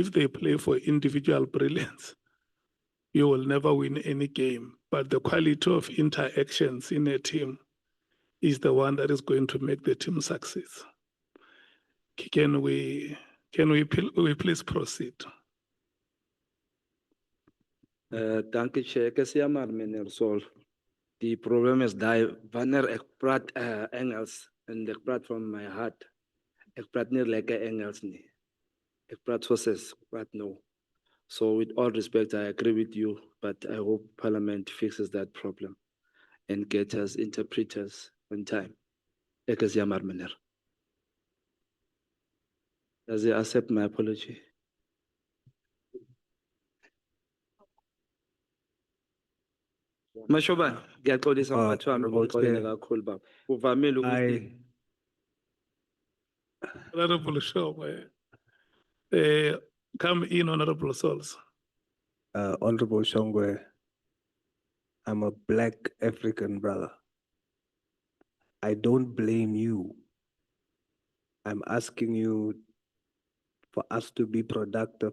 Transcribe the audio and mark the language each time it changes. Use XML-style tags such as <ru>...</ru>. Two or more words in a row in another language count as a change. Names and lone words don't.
<en>If they play for individual brilliance, you will never win any game. But the quality of interactions in a team is the one that is going to make the team succeed. Can we please proceed?</en> <af>Dank u, Chair. Ek is jammer, meneer Sol. Die probleem is dat wanneer ek praat Engels en ek praat</af> <en>from my heart,</en> <af>ek praat nie lekker Engels nie. Ek praat soos ek praat nou.</af> <en>So with all respect, I agree with you, but I hope Parliament fixes that problem and gets us interpreters on time.</en> <af>Ek is jammer, meneer.</af> <en>Does he accept my apology?</en> <zu>Mashoban, ngiyaxolisa mphathi wami ngixolele kakhulu baba. Kuvamile ukuthi</zu> <en>Honorable Shongwe, come in, Honorable Souls. Honorable Shongwe, I'm a black African brother. I don't blame you. I'm asking you for us to be productive.</en>